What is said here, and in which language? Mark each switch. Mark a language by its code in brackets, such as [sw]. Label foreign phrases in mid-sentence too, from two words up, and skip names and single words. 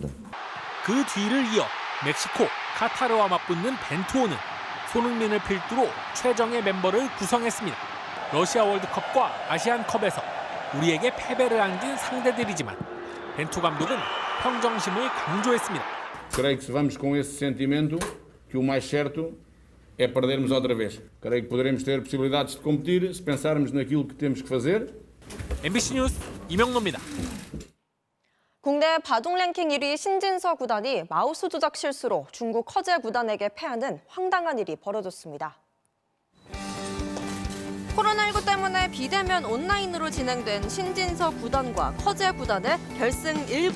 [ko] 그 뒤를 이어 멕시코, 카타르와 맞붙는 벤투호는 손흥민을 필두로 최정예 멤버를 구성했습니다. 러시아 월드컵과 아시안컵에서 우리에게 패배를 안긴 상대들이지만 벤투 감독은 평정심을 강조했습니다. [pt] Creio que se vamos com esse sentimento que o mais certo é perdermos outra vez. Creio que poderemos ter possibilidades de competir se pensarmos naquilo que temos que fazer. [ko] MBC 뉴스 이명노입니다. 국내 바둑 랭킹 1위 신진서 구단이 마우스 조작 실수로 중국 커제 구단에게 패하는 황당한 일이 벌어졌습니다. 코로나19 때문에 비대면 온라인으로 진행된 신진서 구단과 커제 구단의 결승 1부.